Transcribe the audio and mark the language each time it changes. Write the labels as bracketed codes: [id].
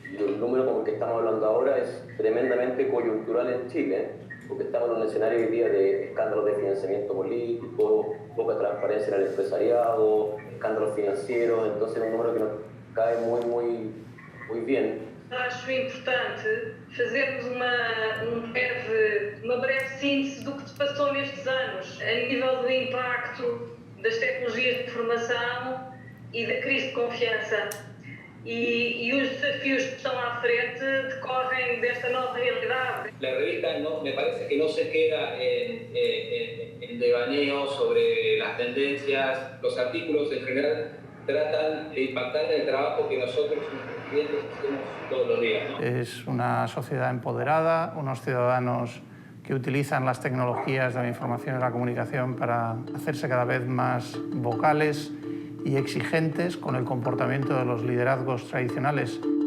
[es] El número como el que estamos hablando ahora es tremendamente coyuntural en Chile, porque estamos en un escenario hoy día de escándalos de financiamiento político, poca transparencia en el empresariado, escándalos financieros, entonces es un número que nos cae muy bien. [pt] Acho importante fazermos uma breve síntese do que se passou nestes anos, a nível do impacto das tecnologias de informação e da crise de confiança. E os desafios que estão à frente decorrem desta nova realidade. [es] La revista me parece que no se queda en devaneo sobre las tendencias. Los artículos en general tratan de impactar en el trabajo que nosotros, nuestros clientes, hacemos todos los días, ¿no? Es una sociedad empoderada, unos ciudadanos que utilizan las tecnologías de la información y la comunicación para hacerse cada vez más vocales y exigentes con el comportamiento de los liderazgos tradicionales.